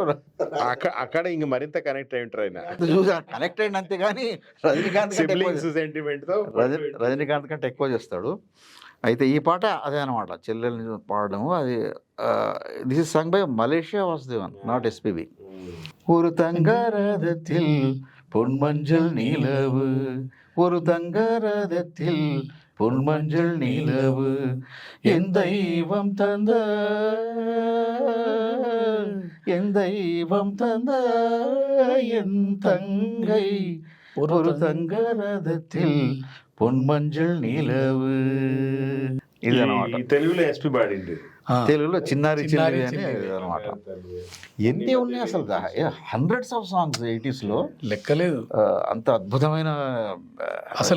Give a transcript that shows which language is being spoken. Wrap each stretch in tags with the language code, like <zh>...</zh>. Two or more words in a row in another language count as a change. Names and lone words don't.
<te>అక్కడ ఇంక మరింత కనెక్ట్ అయి ఉంటారు ఆయన. చూసా కనెక్ట్ అయింది అంతే, కానీ రజనీకాంత్ కంటే ఎక్కువ చేస్తాడు. అయితే ఈ పాట అదే అనమాట, చెల్లెల్ని పాడడం. అది</te> <en>this is sung by Malaysia Vasudevan, not SPB.</en> <ta>ஒரு தங்க ரதத்தில் பொன்மஞ்சள் நிலவு, ஒரு தங்க ரதத்தில் பொன்மஞ்சள் நிலவு, என் தெய்வம் தந்த, என் தெய்வம் தந்த என் தங்கை, ஒரு தங்க ரதத்தில் பொன்மஞ்சள் நிலவு.</ta> <te>ఇది అనమాట. ఈ తెలుగులో ఎస్పి పాడింది. తెలుగులో చిన్నారి చిన్నారి అని చిన్నారి అనమాట. ఎన్ని ఉన్నాయి అసలు,</te> <en>hundreds of songs</en> <te>80s లో, లెక్కలేదు. అంత అద్భుతమైన అసలు</te>